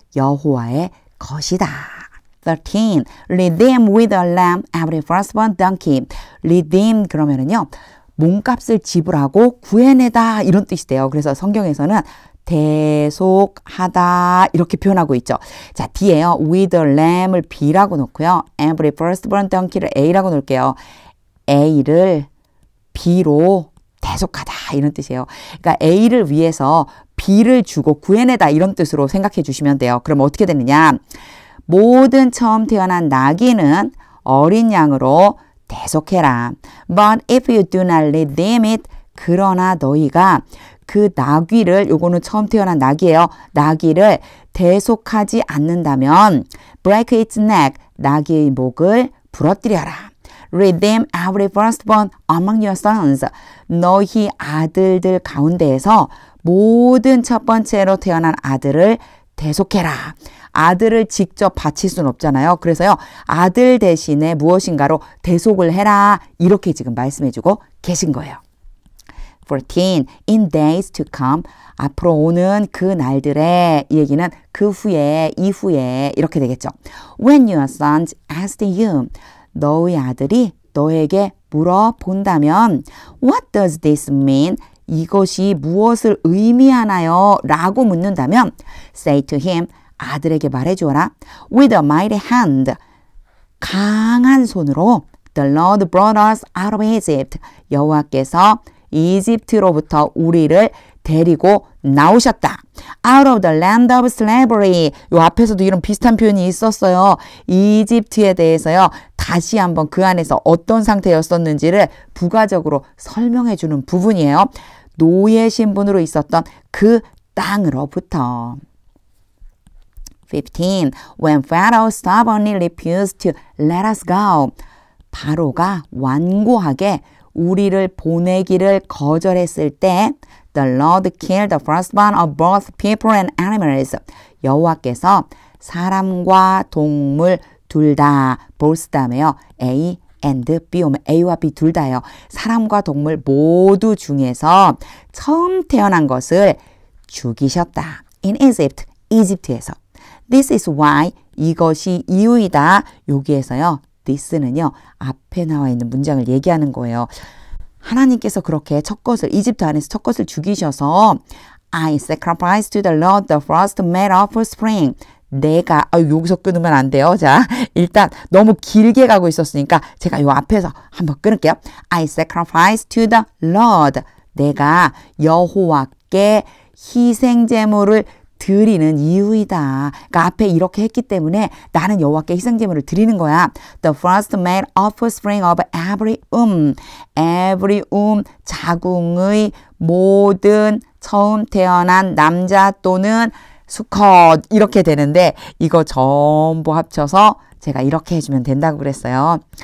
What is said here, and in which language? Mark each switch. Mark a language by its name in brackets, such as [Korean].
[Korean] 여호와의 것이다. [English] 13. Redeem with a lamb every firstborn donkey. [Korean] Redeem 그러면은요. 몸값을 지불하고 구해내다 이런 뜻이 돼요. 그래서 성경에서는 대속하다 이렇게 표현하고 있죠. 자, 뒤에요. [English] with a lamb [Korean] 을 B라고 놓고요. [English] every firstborn donkey [Korean] 를 A라고 놓을게요. A를 B로 대속하다 이런 뜻이에요. 그러니까 A를 위해서 B를 주고 구해내다 이런 뜻으로 생각해 주시면 돼요. 그럼 어떻게 되느냐. 모든 처음 태어난 나귀는 어린 양으로 대속해라. [English] But if you do not redeem it, [Korean] 그러나 너희가 그 나귀를, 요거는 처음 태어난 나귀예요. 나귀를 대속하지 않는다면 [English] break its neck, [Korean] 나귀의 목을 부러뜨려라. [English] Redeem every firstborn among your sons. [Korean] 너희 아들들 가운데에서 모든 첫 번째로 태어난 아들을 대속해라. 아들을 직접 바칠 수는 없잖아요. 그래서요. 아들 대신에 무엇인가로 대속을 해라. 이렇게 지금 말씀해주고 계신 거예요. [English] 14. In days to come. [Korean] 앞으로 오는 그 날들에 이 얘기는 그 후에 이후에 이렇게 되겠죠. [English] When your sons ask you. [Korean] 너의 아들이 너에게 물어본다면 [English] What does this mean? [Korean] 이것이 무엇을 의미하나요? 라고 묻는다면 [English] Say to him. [Korean] 아들에게 말해주어라. [English] With a mighty hand. [Korean] 강한 손으로 [English] The Lord brought us out of Egypt. [Korean] 여호와께서 이집트로부터 우리를 데리고 나오셨다. [English] Out of the land of slavery. [Korean] 요 앞에서도 이런 비슷한 표현이 있었어요. 이집트에 대해서요. 다시 한번 그 안에서 어떤 상태였었는지를 부가적으로 설명해 주는 부분이에요. 노예 신분으로 있었던 그 땅으로부터. 15. [English] When Pharaoh stubbornly refused to let us go. [Korean] 바로가 완고하게 우리를 보내기를 거절했을 때 [English] The Lord killed the firstborn of both people and animals. [Korean] 여호와께서 사람과 동물 둘 다 both 다음에요. A and B 오면 A와 B 둘 다예요. 사람과 동물 모두 중에서 처음 태어난 것을 죽이셨다. [English] In Egypt, [Korean] 이집트에서. [English] This is why, [Korean] 이것이 이유이다. 여기에서요. this는요. 앞에 나와 있는 문장을 얘기하는 거예요. 하나님께서 그렇게 첫 것을 이집트 안에서 첫 것을 죽이셔서 [English] I sacrificed to the Lord the first male offspring. [Korean] 내가 여기서 끊으면 안 돼요. 자, 일단 너무 길게 가고 있었으니까 제가 요 앞에서 한번 끊을게요. [English] I sacrificed to the Lord. [Korean] 내가 여호와께 희생 제물을 드리는 이유이다. 그러니까 앞에 이렇게 했기 때문에 나는 여호와께 희생 제물을 드리는 거야. [English] The first male offspring of every every [Korean] 자궁의 모든 처음 태어난 남자 또는 수컷 이렇게 되는데 이거 전부 합쳐서 제가 이렇게 해주면 된다고 그랬어요.